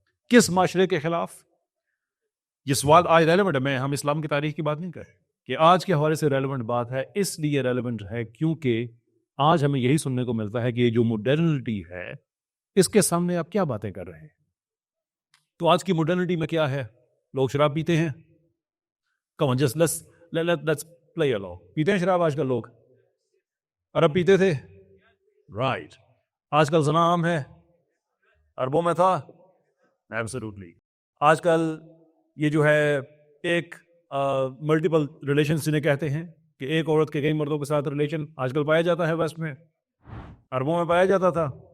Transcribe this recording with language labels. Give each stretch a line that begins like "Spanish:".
Urdu: کس معاشرے کے خلاف؟ یہ سوال آج ریلیونٹ ہے. ہم اسلام کی تاریخ کی بات نہیں کر رہے, کہ آج کے حوالے سے ریلیونٹ بات ہے. اس لیے ریلیونٹ ہے کیونکہ آج ہمیں یہی سننے کو ملتا ہے کہ یہ جو ماڈرنٹی ہے اس کے سامنے آپ کیا باتیں کر رہے ہیں. تو آج کی ماڈرنٹی میں کیا ہے؟ لوگ شراب پیتے ہیں.
English: Come on, just let's play along.
Urdu: پیتے ہیں شراب آج کل لوگ؟ عرب پیتے تھے؟ رائٹ. آج کل زنا عام ہے؟ عربوں میں تھا؟ ایبسولوٹلی. آج کل یہ جو ہے ایک ملٹیپل ریلیشنز جنہیں کہتے ہیں, کہ ایک عورت کے کئی مردوں کے ساتھ ریلیشن آج کل پایا جاتا ہے ویسٹ میں, عربوں میں پایا جاتا تھا.